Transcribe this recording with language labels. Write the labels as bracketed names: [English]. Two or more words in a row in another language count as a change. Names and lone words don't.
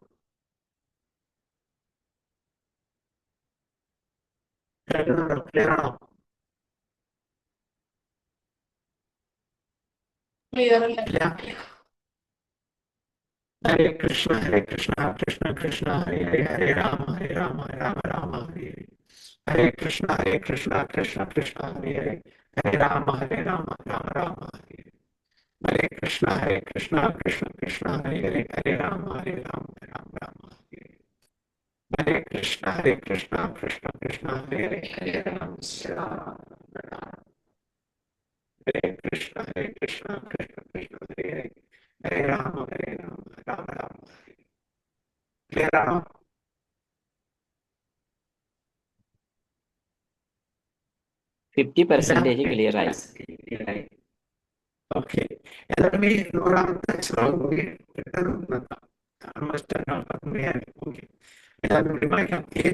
[Malayalam] കേൾക്കുന്നുണ്ടോ? ക്ലിയർ ആണോ? ക്ലിയർ അല്ല. [Sanskrit] ഇല്ല. ഹരേ കൃഷ്ണ. ഹരേ കൃഷ്ണ. കൃഷ്ണ കൃഷ്ണ ഹരേ ഹരേ. ഹരേ രാമ രാമ രാമ ഹരേ. ഹരേ കൃഷ്ണ. ഹരേ കൃഷ്ണ. കൃഷ്ണ കൃഷ്ണ ഹരേ ഹരേ. ഹരേ രാമ രാമ രാമ ഹരേ. ഹരേ കൃഷ്ണ. ഹരേ കൃഷ്ണ. കൃഷ്ണ കൃഷ്ണ ഹരേ ഹരേ. ഹരേ രാമ രാമ ഹരേ. ഹരേ കൃഷ്ണ. ഹരേ കൃഷ്ണ. കൃഷ്ണ കൃഷ്ണ ഹരേ ഹരേ. ഹരേ രാമ ഹരേ കൃഷ്ണ. ഹരേ കൃഷ്ണ. കൃഷ്ണ കൃഷ്ണ ഹരേ ഹരേ. ഹരേ രാമ രാമ ഹരേ. [Malayalam] ക്ലിയർ ആണോ? ക്ലിയർ ആയി. ഓക്കെ. എല്ലാവരും ഈ 100ാമത്തെ ശ്ലോകം എല്ലാവരും വായിക്കാം.